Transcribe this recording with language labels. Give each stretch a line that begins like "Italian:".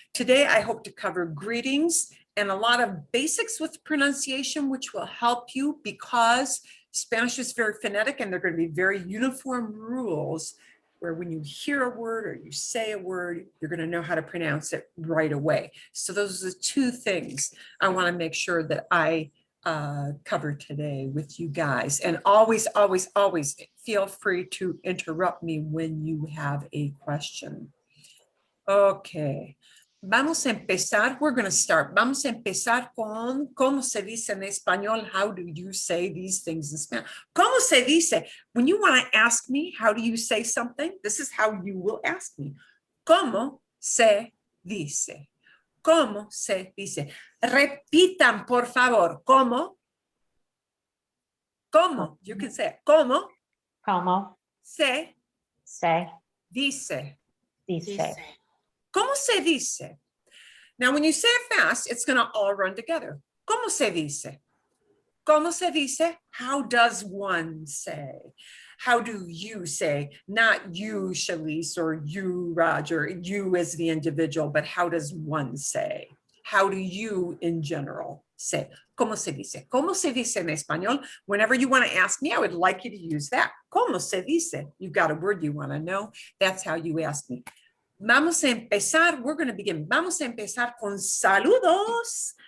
English: Today, I hope to cover greetings and a lot of basics with pronunciation, which will help you because Spanish is very phonetic and there are going to be very uniform rules where when you hear a word or you say a word, you're going to know how to pronounce it right away. So those are the two things I want to make sure that I cover today with you guys. And always, always, always feel free to interrupt me when you have a question. Okay.
Spanish: Vamos a empezar.
English: We're going to start.
Spanish: Vamos a empezar con cómo se dice en español.
English: How do you say these things in Spanish?
Spanish: ¿Cómo se dice?
English: When you want to ask me, how do you say something? This is how you will ask me.
Spanish: ¿Cómo se dice? ¿Cómo se dice? Repitan, por favor. ¿Cómo? ¿Cómo?
English: You can say it.
Spanish: ¿Cómo? ¿Cómo Se se dice. dice? ¿Cómo se dice?
English: Now, when you say it fast, it's going to all run together.
Spanish: ¿Cómo se dice? ¿Cómo se dice?
English: How does one say? How do you say? Not you, Shalise, or you, Roger, you as the individual, but how does one say? How do you in general say?
Spanish: ¿Cómo se dice? ¿Cómo se dice en español?
English: Whenever you want to ask me, I would like you to use that.
Spanish: ¿Cómo se dice?
English: You've got a word you want to know. That's how you ask me.
Spanish: Vamos a empezar.
English: We're going to begin.
Spanish: Vamos a empezar con saludos.